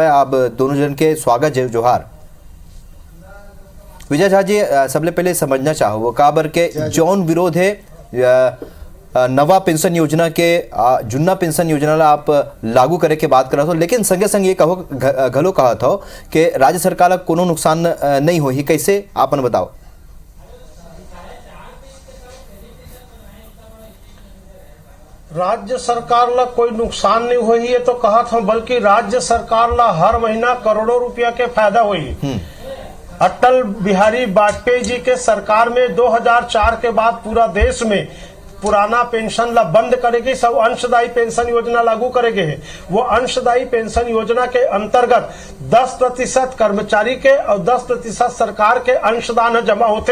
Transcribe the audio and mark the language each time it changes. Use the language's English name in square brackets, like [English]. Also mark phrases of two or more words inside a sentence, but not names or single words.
[Chhattisgarhi] आप दोनों जन के स्वागत जय जोहार। विजय झा जी, सबले पहले समझना चाहो काबर के जौन विरोध है नवा पेंशन योजना के जुन्ना पेंशन योजना ला आप लागू करे के बात करत हो, लेकिन संगे संग ये कहो घलो कहत हो कि राज्य सरकार ला कोनो नुकसान नहीं होही, कैसे आपन बताओ। राज्य सरकार ला कोई नुकसान नहीं हुई है तो कहत हूं, बल्कि राज्य सरकार ला हर महीना करोड़ों रुपया के फायदा हुई। अटल बिहारी वाजपेयी जी के सरकार में 2004 के बाद पूरा देश में पुराना पेंशन ला बंद करेगी, सब अंशदायी पेंशन योजना लागू करेंगे। वो अंशदायी पेंशन योजना के अंतर्गत 10% कर्मचारी के और 10% सरकार के अंशदान जमा होते।